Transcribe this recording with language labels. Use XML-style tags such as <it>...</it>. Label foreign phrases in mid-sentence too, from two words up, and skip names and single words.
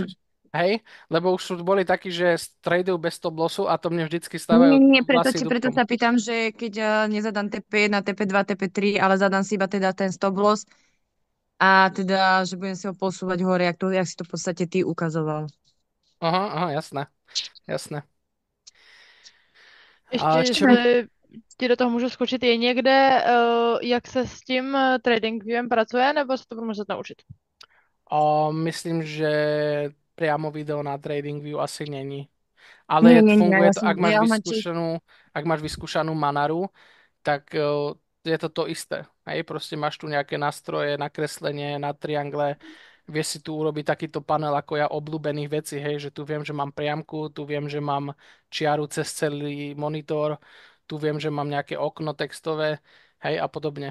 <sk>Nemusíš, hej, lebo už sú boli takí, že tradujú bez</sk> <en>stop lossu</en> <sk>a to mne vždycky Nie, stávajú nie, preto vlasy preto dúbkom. sa pýtam, že keď nezadám TP1, TP2, TP3, ale zadám si iba teda ten</sk> <en>stop loss</en> <sk>a teda, že budem si ho posúvať hore, jak si to v podstate ty ukazoval. Aha, jasné. A</sk> <cs>Ještě, jestli ti do toho můžu skočit, je někde, jak se s tím TradingViewem pracuje, nebo se to budu muset naučit?</cs> <sk>Myslím, že priamo video na TradingView asi není. Ale Nie, funguje ja to, som, ja mám tiež. ak máš vyskúšanú Manaru, tak je to isté. Hej, proste máš tu nejaké nástroje, nakreslenie na triangle, vieš si tu urobiť takýto panel ako ja obľúbených vecí, hej, že tu viem, že mám priamku, tu viem, že mám čiaru cez celý monitor, tu viem, že mám nejaké okno textové, hej, a podobne.</sk>